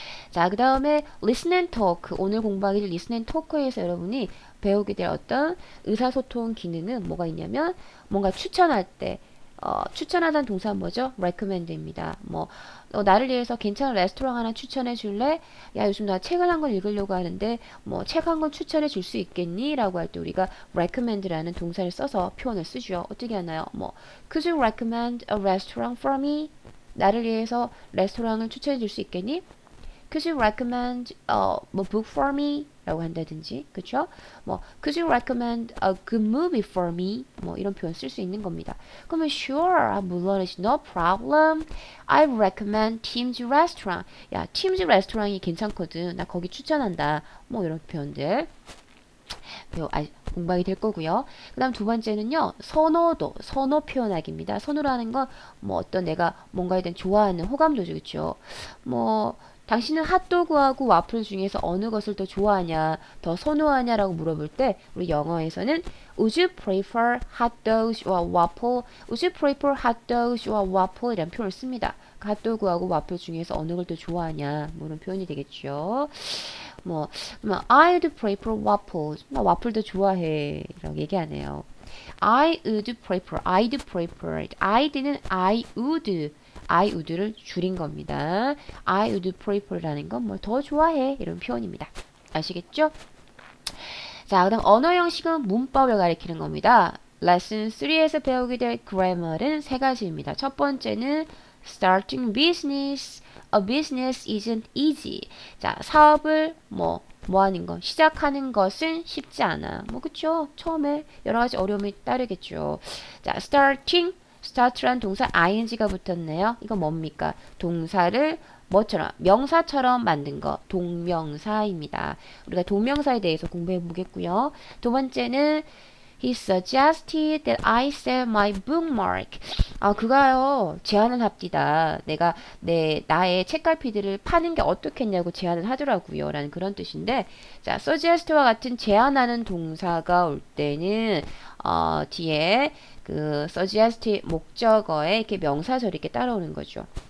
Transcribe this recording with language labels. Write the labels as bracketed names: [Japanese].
[Korean] 자, 그 다음에 listen and talk. 오늘 공부하게 될 listen and talk에서 여러분이 배우게 될 어떤 의사소통 기능은 뭐가 있냐면 뭔가 추천할 때 추천하다는 동사는 뭐죠? recommend입니다. 뭐 나를 위해서 괜찮은 레스토랑 하나 추천해 줄래? 야, 요즘 나 책을 한 권 읽으려고 하는데 뭐 책 한 권 추천해 줄 수 있겠니? 라고 할 때 우리가 recommend라는 동사를 써서 표현을 쓰죠. 어떻게 하나요? [English] 뭐 could you recommend a restaurant for me? [Korean] 나를 위해서 레스토랑을 추천해 줄 수 있겠니? [English] Could you recommend 뭐 book for me? [Korean] 라고 한다든지, 그쵸? [English] 뭐 Could you recommend a good movie for me? [Korean] 뭐 이런 표현 쓸 수 있는 겁니다. 그러면 [English] sure, [Korean] 물론이지, [English] no problem. I recommend Tim's restaurant. [Korean] 야, Tim's restaurant이 괜찮거든. 나 거기 추천한다. 뭐 이런 표현들 공부하게 될 거고요. 그 다음 두 번째는요, 선호도, 선호 표현하기입니다. 선호라는 건 뭐 어떤 내가 뭔가에 대한 좋아하는 호감도죠, 그쵸? 뭐 당신은 핫도그하고 와플 중에서 어느 것을 더 좋아하냐, 더 선호하냐라고 물어볼 때 우리 영어에서는 [English] Would you prefer hot dogs or waffle? Would you prefer hot dogs or waffle? [Korean] 이란 표현을 씁니다. 핫도그하고 와플 중에서 어느 걸 더 좋아하냐, 뭐 이런 표현이 되겠죠. 뭐 [English] I'd prefer waffles. [Korean] 나 와플도 좋아해. 라고 얘기하네요. [English] I'd prefer, [Korean] I'd는 I would를 줄인 겁니다. I would prefer라는 건 뭘 더 좋아해 이런 표현입니다. 아시겠죠? 자, 그다음 언어 형식은 문법을 가리키는 겁니다. 레슨 3에서 배우게 될 grammar은 세 가지입니다. 첫 번째는 [English] starting business. A business isn't easy. [Korean] 자, 사업을 뭐 하는 거, 시작하는 것은 쉽지 않아. 뭐 그쵸? 처음에 여러 가지 어려움이 따르겠죠. 자, start란 동사 ing가 붙었네요. 이거 뭡니까? 동사를 뭐처럼 명사처럼 만든 거 동명사입니다. 우리가 동명사에 대해서 공부해 보겠고요. 두 번째는 [English] He suggested that I sell my bookmark. [Korean] 그가요, 제안을 합디다. 내가 나의 책갈피들을 파는 게 어떻겠냐고 제안을 하더라고요. 라는 그런 뜻인데, 자, suggest와 같은 제안하는 동사가 올 때는, 뒤에 그 suggest 목적어에 이렇게 명사절이 이렇게 따라오는 거죠.